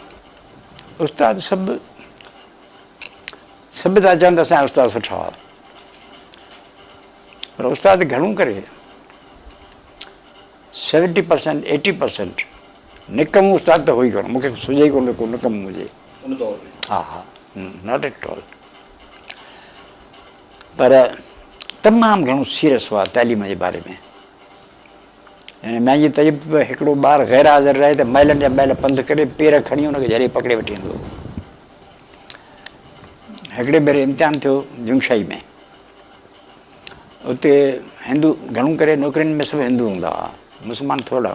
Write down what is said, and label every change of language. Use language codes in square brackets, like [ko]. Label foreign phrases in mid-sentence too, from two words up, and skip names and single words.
[sd] उस्ताद सभु था चवनि त असांजा उस्ताद सुठा हुआ पर उस्ताद घणो करे 70% 80% निकम उस्ताद त हुई कोन मूंखे सुझे ई कोन को निकम हुजे उन दौर में हा [en] not at all [sd] पर तमामु घणो सीरियस हुआ तालीम जे बारे में यानी मुंहिंजी तइब हिकिड़ो ॿारु ग़ैर हाज़िर रहे त महिलनि जा महिल पंधु करे पेर खणी हुनखे जॾहिं पकिड़े वठी वेंदो हिकिड़े भेरे इम्तिहान थियो जुंगशाई में उते हिंदू घणो करे नौकिरियुनि में सभु हिंदू हूंदा हुआ मुस्लमान थोरा